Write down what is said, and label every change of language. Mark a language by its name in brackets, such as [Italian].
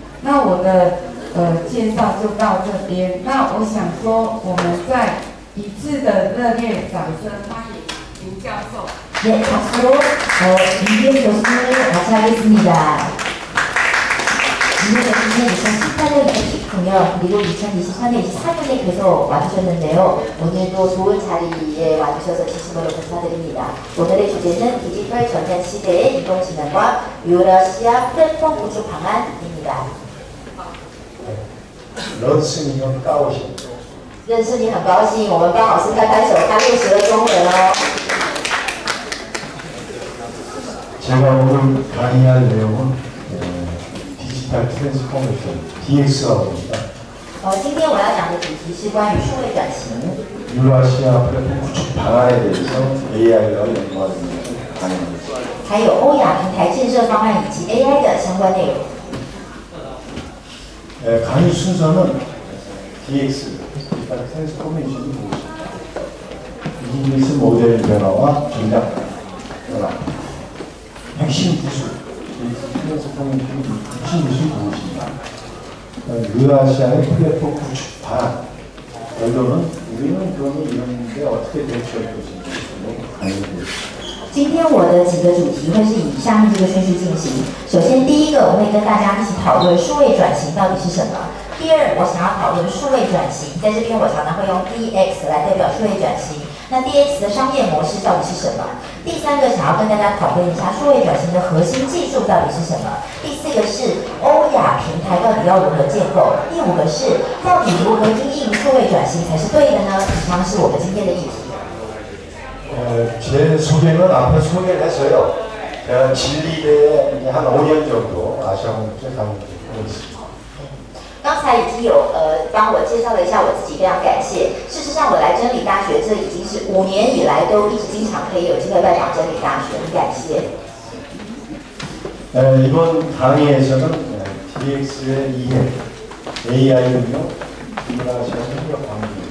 [Chinese] 那我的介绍就到这边。那我想说，我们在一致的热烈掌声欢迎林教授。 [Korean] 네, 박수로 임기훈 교수님을 맞이하겠습니다. 이민혁님은 2018년에 19년 그리고 2023년 24년에 계속 와주셨는데요. 오늘도 좋은 자리에 와주셔서 진심으로 감사드립니다. 오늘의 주제는 디지털 전환 시대의 인공지능과 유러시아 플랫폼 구축 방안입니다. [Chinese] 认识你很高兴。认识你很高兴，我们帮老师拍拍手，他练习了中文哦。 [Korean] 제가 오늘 강의할 내용은 디지털 트랜스포메이션 DX라고 합니다. [Chinese] 今天我要讲的主题是关于数位转型， [Korean] 유라시아 플랫폼 구축 방안에 대해서 AI와 연관된 강의입니다. [Chinese] 还有欧亚平台建设方案以及 AI 的相关内容。 [Korean] 강의 순서는 DX, 디지털 트랜스포메이션이 무엇인가, 비즈니스 모델 변화와 전략 변화, 핵심 기술, 트랜스포메이션이 핵심 기술이 무엇인가, 유라시아의 플랫폼 구축 방안, 결론은 우리는 그러면 이런 데 어떻게 대처할 것인지 강의를 드립니다. [Chinese] 今天我的几个主题会是以下面这个顺序进行。首先，第一个我会跟大家一起讨论数位转型到底是什么。第二，我想要讨论数位转型，在这边我常常会用 DX 来代表数位转型。那 DX 的商业模式到底是什么？第三个想要跟大家讨论一下数位转型的核心技术到底是什么？第四个是欧亚平台到底要如何建构？第五个是到底如何因应数位转型才是对的呢？以上是我们今天的议题。 [Korean] 제 소개는 앞에 소개를 했어요. 제가 진리대에 한 5년 정도 아시아공제 강의를 있습니다. [Chinese] 刚才已经有帮我介绍了一下我自己，非常感谢。事实上，我来真理大学这已经是5年以来都一直经常可以有机会拜访真理大学，很感谢。 [Korean] 이번 강의에서는 DX의 이해, AI 응용, 유라시아 협력 관계